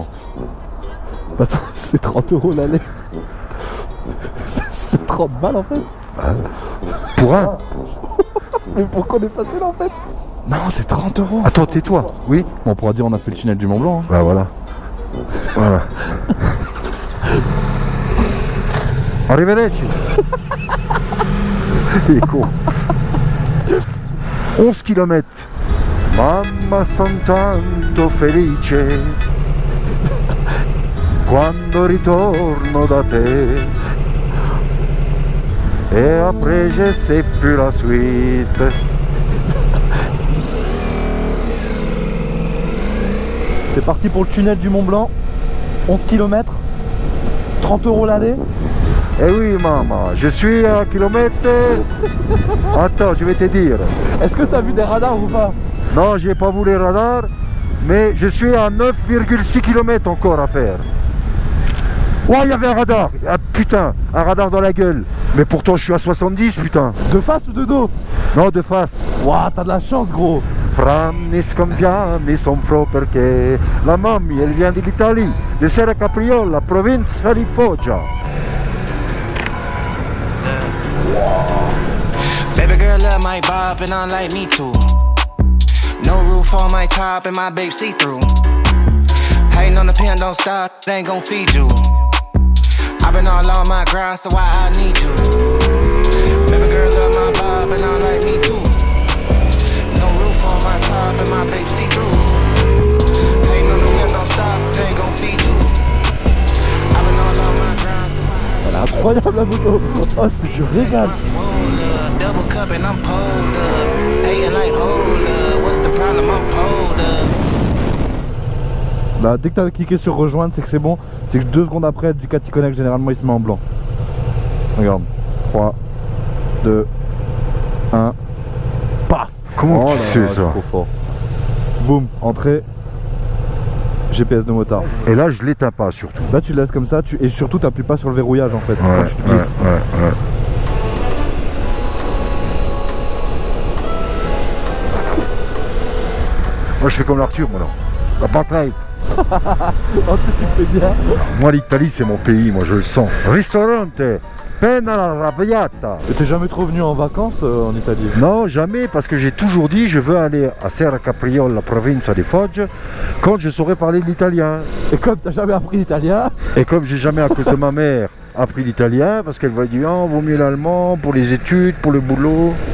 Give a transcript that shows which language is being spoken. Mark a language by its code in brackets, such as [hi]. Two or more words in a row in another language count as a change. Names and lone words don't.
[fr] Attends, c'est 30 € l'aller. C'est 30 balles en fait. Bah, pour un. Mais pourquoi on est passé là en fait? Non, c'est 30 €. Attends, tais-toi. Oui. Bon, on pourra dire on a fait le tunnel du Mont Blanc. Hein. Bah voilà. Voilà. Arrivederci. Il est con. 11 km. [it] Mamma son tanto felice quando ritorno da te e [fr] après je sais plus la suite. C'est parti pour le tunnel du Mont Blanc. 11 km. 30 € l'aller. Eh oui maman, je suis à kilomètre. Attends, je vais te dire. Est-ce que t'as vu des radars ou pas? Non, j'ai pas vu les radars, mais je suis à 9,6 km encore à faire. Oh, il y avait un radar. Ah putain, un radar dans la gueule. Mais pourtant je suis à 70 putain. De face ou de dos? Non, de face. Ouah, t'as de la chance gros. [it] Franni scambiani son pro perché la mamma [fr] elle vient dell'Italie, de [it] Serra Capriola, provincia di Foggia. [en] Baby girl love my bob and I like me too. No roof on my top and my babe see through. Hating on the pen, don't stop, they ain't gon' feed you. I've been all on my grind, so why I need you. Baby girl love my bob and I like me too. No roof on my top and my babe see through. Hating on the pen, don't stop, they ain't gon' feed you. I've been all on my grind, so why [fr] Elle est incroyable la moto. Oh, c'est du régal. [en] double cup and I'm pulled up. Hating like hold up. What's the problem? I'm pulled up. [fr] Là, dès que tu as cliqué sur rejoindre, c'est que c'est bon. C'est que 2 secondes après, Ducati Connect, généralement, il se met en blanc. Regarde. 3, 2, 1. Paf. Comment tu sais ça? Trop fort. Boum, entrée. GPS de motard. Et là, je l'éteins pas surtout. Là, tu le laisses comme ça. Et surtout, tu n'appuies pas sur le verrouillage en fait. Quand tu te glisses. Ouais. Moi, je fais comme l'Arthur, moi, là. La patate. En plus, tu le fais bien. Moi, l'Italie, c'est mon pays, moi, je le sens. [it] Ristorante, penna alla arrabbiata. [fr] Et t'es jamais trop venu en vacances en Italie? Non, jamais, parce que j'ai toujours dit, je veux aller à Serra Capriola, la province des Fogges, quand je saurais parler de l'italien. Et comme t'as jamais appris l'italien? Et comme j'ai jamais, à cause de ma mère, appris l'italien, parce qu'elle va dire, oh, vaut mieux l'allemand pour les études, pour le boulot.